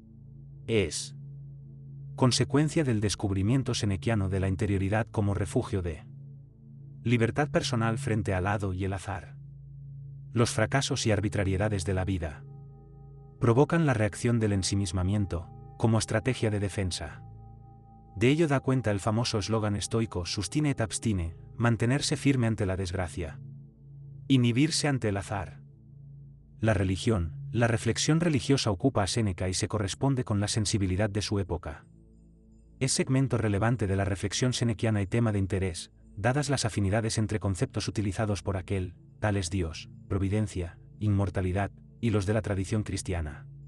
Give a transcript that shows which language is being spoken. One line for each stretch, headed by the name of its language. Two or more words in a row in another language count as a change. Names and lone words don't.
Spanish: Es consecuencia del descubrimiento senequiano de la interioridad como refugio de libertad personal frente al hado y el azar. Los fracasos y arbitrariedades de la vida provocan la reacción del ensimismamiento, como estrategia de defensa. De ello da cuenta el famoso eslogan estoico
Latin: sustine et abstine,
Spanish: mantenerse firme ante la desgracia, inhibirse ante el azar. La religión, la reflexión religiosa ocupa a Séneca y se corresponde con la sensibilidad de su época. Es segmento relevante de la reflexión senequiana y tema de interés, dadas las afinidades entre conceptos utilizados por aquel, tales Dios, providencia, inmortalidad, y los de la tradición cristiana.